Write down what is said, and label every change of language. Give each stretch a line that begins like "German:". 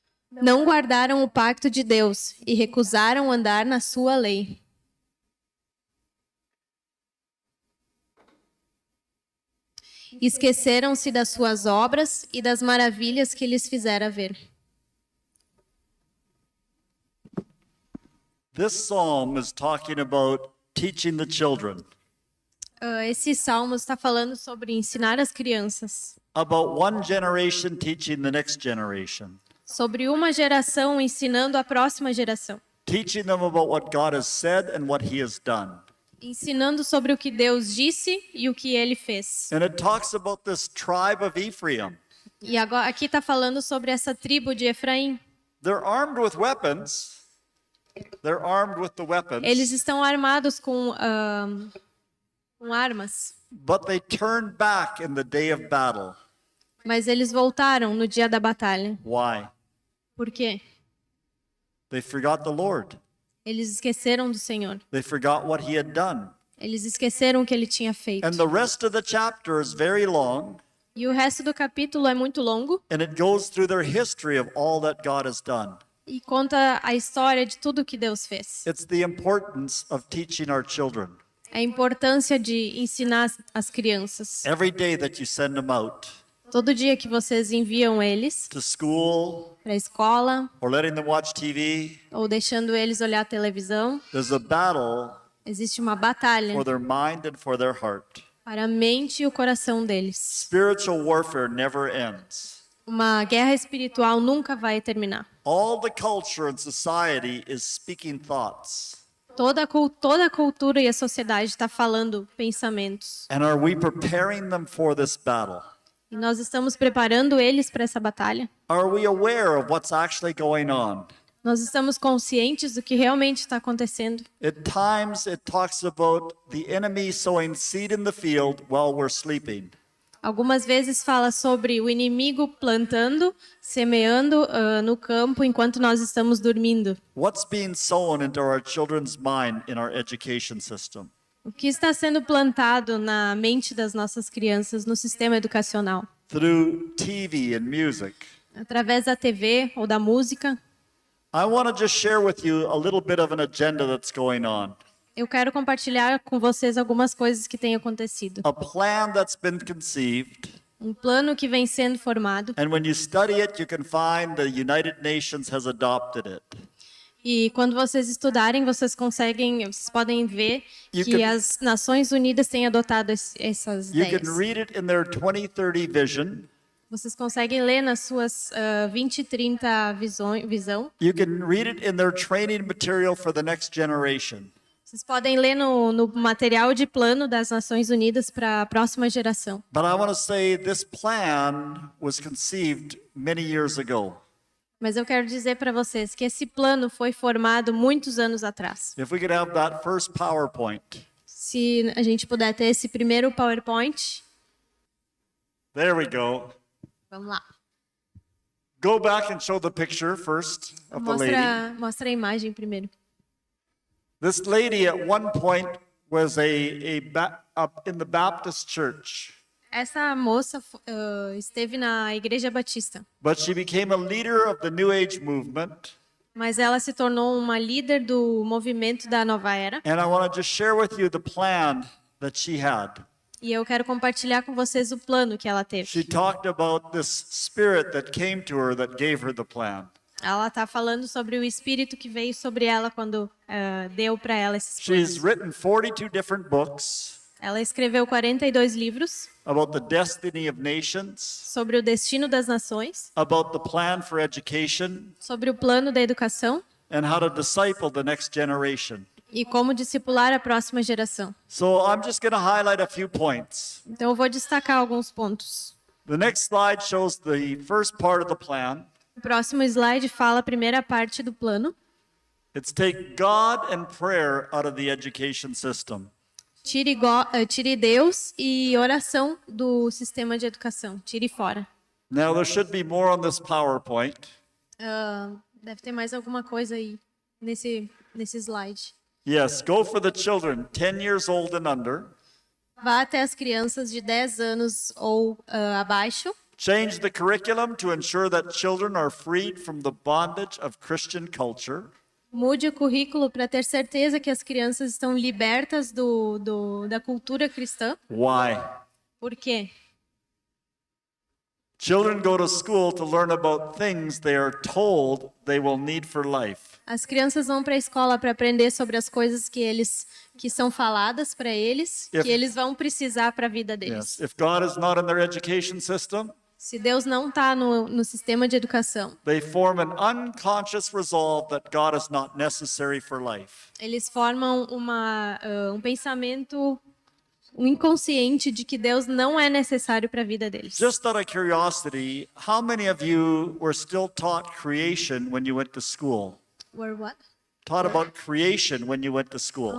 Portuguese: Não guardaram o pacto de Deus e recusaram andar na sua lei. Esqueceram-se das suas obras e das maravilhas que lhes fizera ver.
English: This psalm is talking about teaching the children,
Portuguese: Esse salmo está falando sobre ensinar as crianças,
English: about one generation teaching the next generation,
Portuguese: sobre uma geração ensinando a próxima geração,
English: teaching them about what God has said and what He has done.
Portuguese: ensinando sobre o que Deus disse e o que Ele fez.
English: And it talks about this tribe of Ephraim.
Portuguese: E agora aqui está falando sobre essa tribo de Efraim.
English: They're armed with weapons. They're armed with the weapons,
Portuguese: Eles estão armados com armas,
English: but they turned back in the day of battle.
Portuguese: mas eles voltaram no dia da batalha.
English: Why?
Portuguese: Por quê?
English: They forgot the Lord.
Portuguese: Eles esqueceram do Senhor.
English: They forgot what He had done.
Portuguese: Eles esqueceram o que Ele tinha feito.
English: And the rest of the chapter is very long,
Portuguese: E o resto do capítulo é muito longo
English: and it goes through their history of all that God has done.
Portuguese: e conta a história de tudo que Deus fez.
English: It's the importance of teaching our children.
Portuguese: A importância de ensinar as crianças.
English: Every day that you send them out
Portuguese: Todo dia que vocês enviam eles
English: to school
Portuguese: para a escola
English: or letting them watch TV,
Portuguese: ou deixando eles olhar a televisão,
English: there's a battle
Portuguese: existe uma batalha
English: for their mind and for their heart.
Portuguese: para a mente e o coração deles.
English: Spiritual warfare never ends.
Portuguese: Uma guerra espiritual nunca vai terminar.
English: All the culture and society is speaking thoughts.
Portuguese: Toda a cultura e a sociedade está falando pensamentos.
English: And are we preparing them for this battle?
Portuguese: E nós estamos preparando eles para essa batalha.
English: Are we aware of what's actually going on?
Portuguese: Nós estamos conscientes do que realmente está acontecendo.
English: At times it talks about the enemy sowing seed in the field while we're sleeping.
Portuguese: Algumas vezes fala sobre o inimigo plantando, semeando no campo enquanto nós estamos dormindo.
English: What's being sown into our children's mind in our education system?
Portuguese: O que está sendo plantado na mente das nossas crianças no sistema educacional?
English: Through TV and music.
Portuguese: Através da TV ou da música.
English: I want to just share with you a little bit of an agenda that's going on.
Portuguese: Eu quero compartilhar com vocês algumas coisas que têm acontecido.
English: A plan that's been conceived.
Portuguese: Um plano que vem sendo formado.
English: And when you study it, you can find the United Nations has adopted it.
Portuguese: E quando vocês estudarem, vocês podem ver que as Nações Unidas têm adotado essas
English: You
Portuguese: ideias.
English: can read it in their 2030 vision.
Portuguese: Vocês conseguem ler nas suas 2030 visão.
English: You can read it in their training material for the next generation.
Portuguese: Vocês podem ler no material de plano das Nações Unidas para a próxima geração.
English: But I want to say this plan was conceived many years ago.
Portuguese: Mas eu quero dizer para vocês que esse plano foi formado muitos anos atrás.
English: If we could have that first PowerPoint.
Portuguese: Se a gente puder ter esse primeiro PowerPoint.
English: There we go.
Portuguese: Vamos lá.
English: Go back and show the picture first of the lady.
Portuguese: Mostra a imagem primeiro.
English: This lady at one point was up in the Baptist church,
Portuguese: Essa moça esteve na Igreja Batista,
English: but she became a leader of the New Age movement.
Portuguese: mas ela se tornou uma líder do movimento da Nova Era.
English: And I want to just share with you the plan that she had.
Portuguese: E eu quero compartilhar com vocês o plano que ela
English: She
Portuguese: teve.
English: talked about this spirit that came to her that gave her the plan.
Portuguese: Ela está falando sobre o espírito que veio sobre ela quando deu para ela esses
English: She's
Portuguese: planos.
English: written 42 different books
Portuguese: Ela escreveu 42 livros
English: about the destiny of nations,
Portuguese: sobre o destino das nações,
English: about the plan for education,
Portuguese: sobre o plano da educação
English: and how to disciple the next generation.
Portuguese: e como discipular a próxima geração.
English: So I'm just going to highlight a few points.
Portuguese: Então eu vou destacar alguns pontos.
English: The next slide shows the first part of the plan.
Portuguese: O próximo slide fala a primeira parte do plano.
English: It's take God and prayer out of the education system.
Portuguese: Tire Deus e oração do sistema de educação. Tire fora.
English: Now there should be more on this PowerPoint.
Portuguese: Deve ter mais alguma coisa aí nesse slide.
English: Yes, go for the children 10 years old and under.
Portuguese: Vá até as crianças de 10 anos ou abaixo.
English: Change the curriculum to ensure that children are freed from the bondage of Christian culture.
Portuguese: Mude o currículo para ter certeza que as crianças estão libertas da cultura cristã.
English: Why?
Portuguese: Por quê?
English: Children go to school to learn about things they are told they will need for life.
Portuguese: As crianças vão para a escola para aprender sobre as coisas que são faladas para eles,
English: If-
Portuguese: que eles vão precisar para a vida deles.
English: Yes. If God is not in their education system,
Portuguese: Se Deus não está no sistema de educação,
English: they form an unconscious resolve that God is not necessary for life.
Portuguese: eles formam um pensamento inconsciente de que Deus não é necessário para a vida deles.
English: Just out of curiosity, how many of you were still taught creation when you went to school? Were what? Taught about creation when you went to school?